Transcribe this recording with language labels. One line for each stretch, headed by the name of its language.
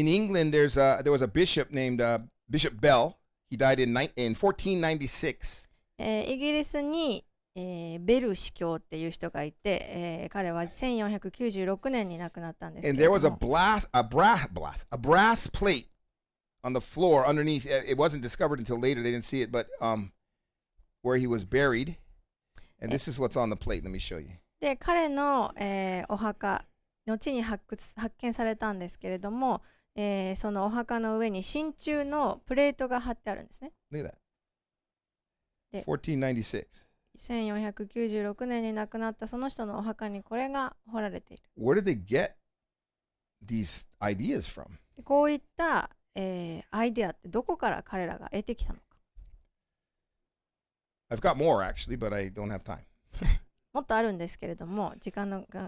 English: In England, there was a bishop named Bishop Bell. He died in 1496.
Japanese: イギリスに、ベル司教っていう人がいて、彼は1496年に亡くなったんですけ
English: And
Japanese: れ
English: there
Japanese: ど
English: was
Japanese: も
English: a brass plate on the floor underneath. It wasn't discovered until later. They didn't see it, but where he was buried. And this is what's on the plate. Let me show you.
Japanese: で彼の、お墓後に発見されたんですけれども、そのお墓の上に真鍮のプレートが貼ってあるんですね。
English: Look at that.
Japanese: で
English: 1496.
Japanese: 1496年に亡くなったその人のお墓にこれが彫られている。
English: Where did they get these ideas from?
Japanese: でこういった、アイデアってどこから彼らが得てきたのか。
English: I've got more actually, but I don't have time.
Japanese: もっとあるんですけれども時間がな